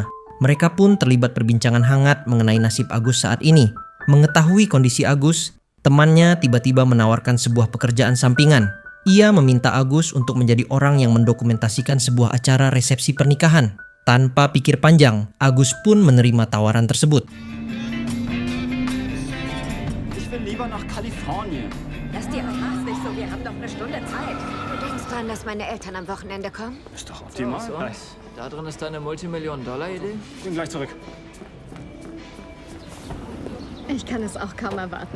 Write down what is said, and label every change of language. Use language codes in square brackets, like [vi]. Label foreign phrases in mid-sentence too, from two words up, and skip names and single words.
[id] Mereka pun terlibat perbincangan hangat mengenai nasib Agus saat ini. Mengetahui kondisi Agus, temannya tiba-tiba menawarkan sebuah pekerjaan sampingan. Ia meminta Agus untuk menjadi orang yang mendokumentasikan sebuah acara resepsi pernikahan. Tanpa pikir panjang, Agus pun menerima tawaran tersebut. [de] Lieber nach Kalifornien. Lass dir Ach nicht so, wir haben doch eine Stunde Zeit. Du denkst dran, dass meine Eltern am Wochenende kommen? Ist doch optimal. So, da drin ist deine Multimillionen-Dollar-Idee? Bin gleich zurück. Ich kann es auch kaum erwarten.